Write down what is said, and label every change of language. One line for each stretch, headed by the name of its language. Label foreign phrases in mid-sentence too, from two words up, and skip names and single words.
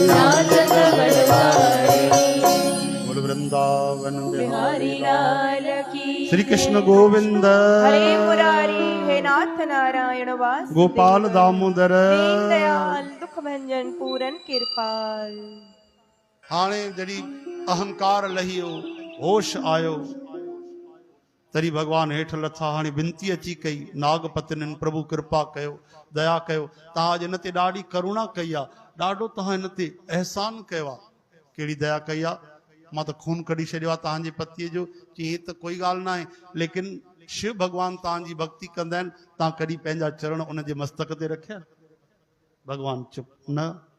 Hindi: नाचत बनवारी बोल वृंदावन बिहारी लाल की श्री कृष्ण गोविंद हरे मुरारी हे नाथ नारायण वास गोपाल दामोदर दीन दयाल दुख भंजन पूरन कृपाल।
Sindhi: हाणे जड़ी अहंकार लहियो होश आयो तरी भगवान हेठ लथा हाणे विनती अची कई नागपतिन प्रभु कृपा कयो दया कयो तव्हां अॼु हिन ते ॾाढी करुणा कई आहे ॾाढो तव्हां हिन ते अहसान कयो आहे कहिड़ी दया कई आहे मां त खून कढी छॾियो आहे तव्हांजे पतीअ जो चई त कोई ॻाल्हि न आहे लेकिन शिव भगवान तव्हांजी भक्ति कंदा आहिनि तव्हां कॾहिं पंहिंजा चरण उनजे मस्तक ते रखिया भगवान चुप न